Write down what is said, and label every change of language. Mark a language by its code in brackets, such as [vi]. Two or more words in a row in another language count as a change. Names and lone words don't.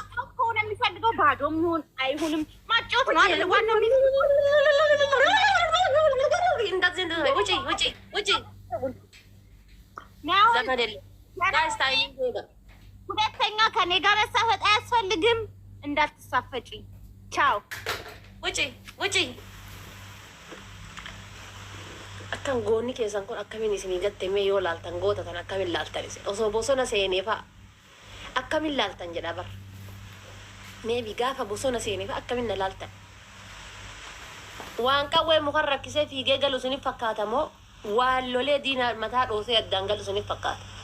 [am] ከሆነ የሚፈልገው ባዶ ይሁን አይሁንም ማጫወት ነው አይደል? ዋናው አይደለም [en] guys timing [am] ሄደ። ሁለተኛ ከኔ ጋር መሳፈጥ አያስፈልግም። እንዳትሳፈጪ። ቻው። ውጪ ውጪ። [om] akkan goonni keessan kun akkamiin isinii gattee yoo laaltan goota tan akkamiin laaltan isin osoo bosona seenee fa'a akkamiin laaltan jedha bar meebi gaafa bosona seenee fa'a akkamiin na laaltan waan qawwee mukan rakkisee fiigee galu isiniif fakkaata moo waan lolee diina mataa dhoosee addaan galu isiniif fakkaata